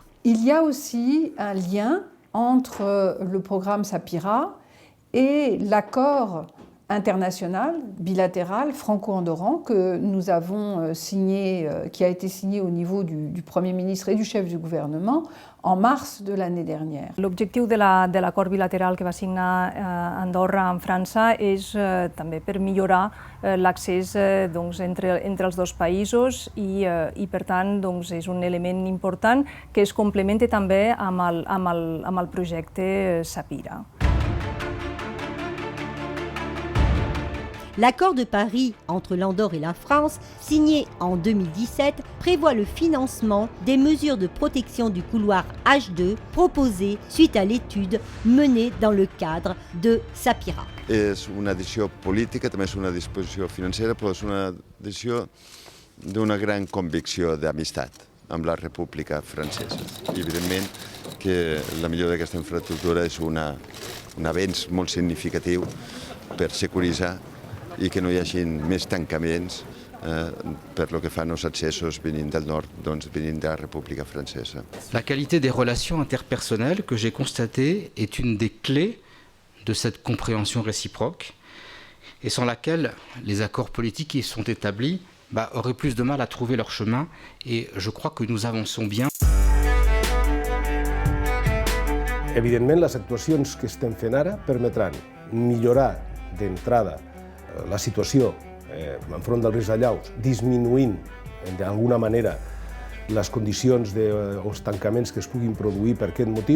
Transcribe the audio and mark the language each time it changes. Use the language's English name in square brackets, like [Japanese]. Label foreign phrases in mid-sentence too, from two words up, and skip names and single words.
[French] Il y a aussi un lien entre le programme SAPIRA et l'accord international, bilatéral, franco-andorran que nous avons signé, qui a été signé au niveau du Premier ministre et du chef du gouvernement en mars de l'année dernière. [Catalan] L'objectiu de l'acord bilateral que va signar Andorra amb França és també per millorar l'accés entre els dos països i per tant és un element important que es complementa també amb el projecte SAPIRA. [French] L'accord de Paris entre l'Andorre et la France, signé en 2017, prévoit le financement des mesures de protection du couloir H2 proposées suite à l'étude menée dans le cadre de SAPIRA. [Catalan] És una decisió política, també és una disposició financera, però és una decisió d'una gran convicció d'amistat amb la República Francesa. I evidentment que la millora d'aquesta infraestructura és un avenç molt significatiu per securitzar i que no hi hagi més tancaments per lo que fan els accessos venint del nord, venint de la República Francesa. [French] La qualité des relations interpersonnelles que j'ai constatées est une des clés de cette compréhension réciproque et sans laquelle les accords politiques qui sont établis auraient plus de mal à trouver leur chemin et je crois que nous avançons bien. [Catalan] Evidentment, les actuacions que estem fent ara permetran millorar d'entrada la situació enfront del risc de llaus, disminuint d'alguna manera les condicions dels tancaments que es puguin produir per aquest motiu.